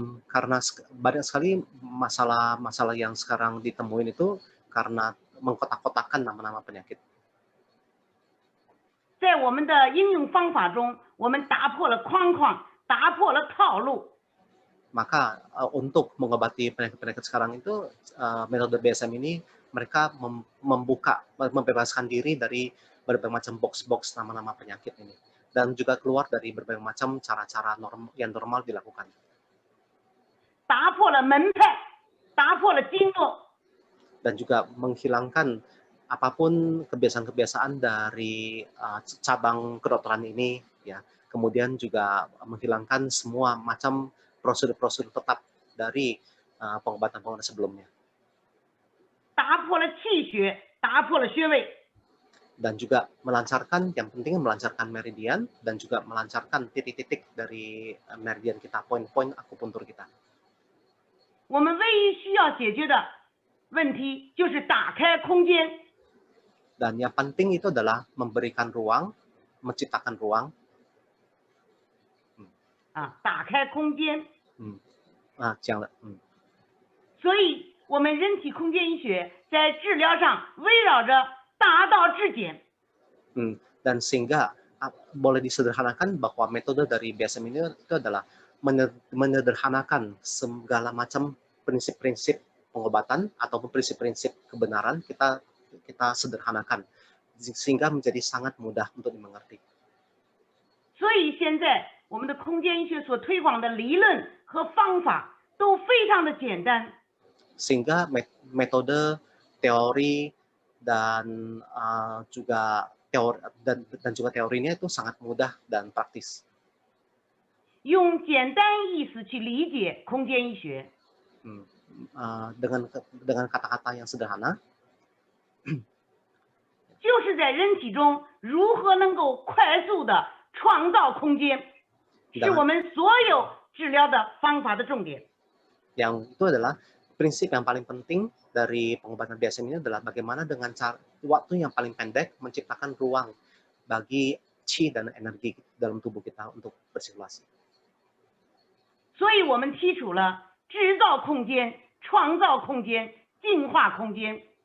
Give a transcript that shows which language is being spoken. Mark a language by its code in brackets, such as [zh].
[id] Karena banyak sekali masalah-masalah yang sekarang ditemuin itu karena mengkotak-kotakan nama-nama penyakit. [zh] 在我们的应用方法中，我们打破了框框，打破了套路。 [id] Maka untuk mengobati penyakit-penyakit sekarang itu, metode BSM ini mereka membebaskan diri dari berbagai macam box-box nama-nama penyakit ini, dan juga keluar dari berbagai macam cara-cara yang normal dilakukan. [zh] 打破了门派，打破了经络。 [id] Dan juga menghilangkan apapun kebiasaan-kebiasaan dari cabang kedokteran ini, ya. Kemudian juga menghilangkan semua macam prosedur-prosedur tetap dari pengobatan-pengobatan sebelumnya. [zh] 打破了气血，打破了穴位。 [id] Dan juga melancarkan, yang penting melancarkan meridian dan juga melancarkan titik-titik dari meridian kita, poin-poin akupuntur kita. [zh] 我们唯一需要解决的问题就是打开空间。 [id] Dan yang penting itu adalah memberikan ruang, menciptakan ruang. [zh] 打开空间。这样的。所以，我们人体空间医学在治疗上围绕着大道至简。 [id] Dan sehingga boleh disederhanakan bahwa metode dari BSM ini itu adalah menyederhanakan segala macam prinsip-prinsip pengobatan ataupun prinsip-prinsip kebenaran kita sederhanakan sehingga menjadi sangat mudah untuk dimengerti. [zh] 所以现在我们的空间医学所推广的理论和方法都非常的简单。 [id] Sehingga metode, teori dan juga teorinya itu sangat mudah dan praktis. [zh] 用简单意思去理解空间医学。 [id] dengan kata-kata yang sederhana. [zh] 就是在人体中如何能够快速的创造空间，是我们所有治疗的方法的重点。 [id] Yang itu adalah prinsip yang paling penting dari pengobatan BSM ini adalah bagaimana dengan waktu yang paling pendek menciptakan ruang bagi qi dan energi dalam tubuh kita untuk bersirkulasi. [zh] 所以我们提出了制造空间、创造空间、净化空间。